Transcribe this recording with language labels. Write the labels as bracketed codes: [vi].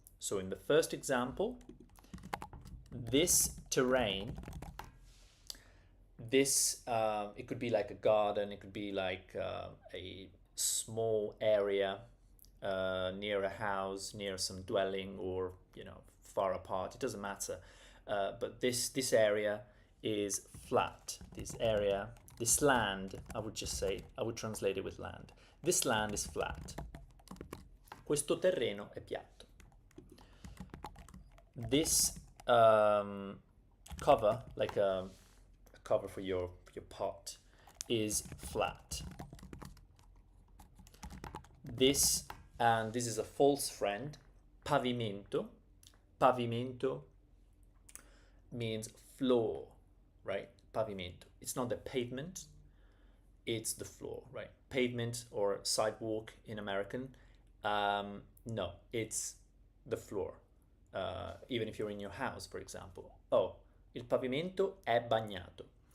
[en] So in the first example, this terrain, this, it could be like a garden, it could be like a small area near a house, near some dwelling, or, you know, far apart, it doesn't matter. But this area is flat. This land, I would just say, I would translate it with land. This land is flat. [it] Questo terreno è piatto. [en] This cover, like a cover for your pot, is flat. This, and this is a false friend, pavimento. Pavimento means floor, right? Pavimento. It's not the pavement, it's the floor, right? Pavement or sidewalk in American. No, it's the floor. Even if you're in your house, for example. [it] Oh, il pavimento è bagnato.